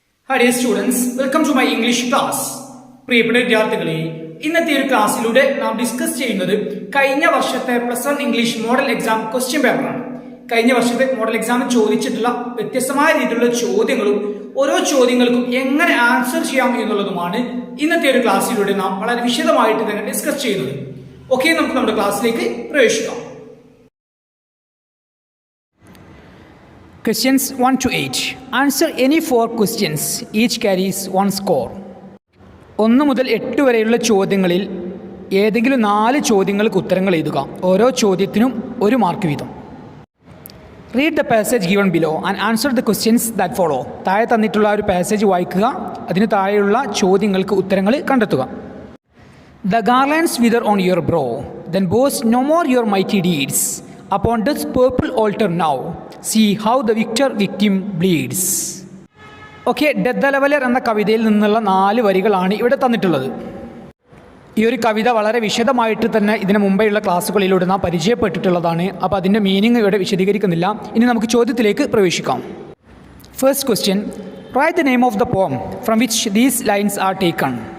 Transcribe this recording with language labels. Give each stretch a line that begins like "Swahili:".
English: Hi dear students, welcome to my English class.
Malayalam: പ്രിയപ്പെട്ട വിദ്യാർത്ഥികളെ, ഇന്നത്തെ ഒരു ക്ലാസ്സിലൂടെ നാം ഡിസ്കസ് ചെയ്യുന്നത് കഴിഞ്ഞ വർഷത്തെ +1 ഇംഗ്ലീഷ് മോഡൽ എക്സാം ക്വസ്റ്റ്യൻ പേപ്പറാണ്. കഴിഞ്ഞ വർഷത്തെ മോഡൽ എക്സാമിൽ ചോദിച്ചിട്ടുള്ള വ്യത്യസ്തമായ രീതിയിലുള്ള ചോദ്യങ്ങളും ഓരോ ചോദ്യങ്ങൾക്കും എങ്ങനെ ആൻസർ ചെയ്യാം എന്നുള്ളതുമാണ് ഇന്നത്തെ ഒരു ക്ലാസ്സിലൂടെ നാം വളരെ വിശദമായിട്ട് തന്നെ ഡിസ്കസ് ചെയ്യുന്നത്. ഓക്കെ, നമുക്ക് നമ്മുടെ ക്ലാസ്സിലേക്ക് പ്രവേശിക്കാം.
English: Questions 1 to 8. Answer any 4 questions. Each carries 1 score.
Malayalam: 1 മുതൽ 8 വരെയുള്ള ചോദ്യങ്ങളിൽ ഏതെങ്കിലും 4 ചോദ്യങ്ങൾക്ക് ഉത്തരങ്ങൾ എഴുതുക. ഓരോ ചോദ്യത്തിനും 1 മാർക്ക് വീതം.
English: Read the passage given below and answer the questions that follow.
Malayalam: താഴെ തന്നിട്ടുള്ള ഒരു പാസേജ് വായിക്കുക, അതിന് താഴെയുള്ള ചോദ്യങ്ങൾക്ക് ഉത്തരങ്ങൾ കണ്ടെത്തുക.
English: The garlands wither on your brow, then boast no more your mighty deeds. Upon this purple altar now, see how the victim bleeds.
Malayalam: Okay, death the leveller എന്ന കവിതയിൽ നിന്നുള്ള 4 വരികളാണ് ഇവിടെ തന്നിട്ടുള്ളത്. ഈ ഒരു കവിത വളരെ വിശദമായിട്ട് തന്നെ ഇതിന് മുമ്പെയുള്ള ക്ലാസ്സുകളിലൂടെ നാം പരിചയപ്പെട്ടിട്ടുള്ളതാണ്. അപ്പോൾ അതിൻ്റെ മീനിങ് ഇവിടെ വിശദീകരിക്കുന്നില്ല. ഇനി നമുക്ക് ചോദ്യത്തിലേക്ക് പ്രവേശിക്കാം.
English: First question, write the name of the poem from which these lines are taken.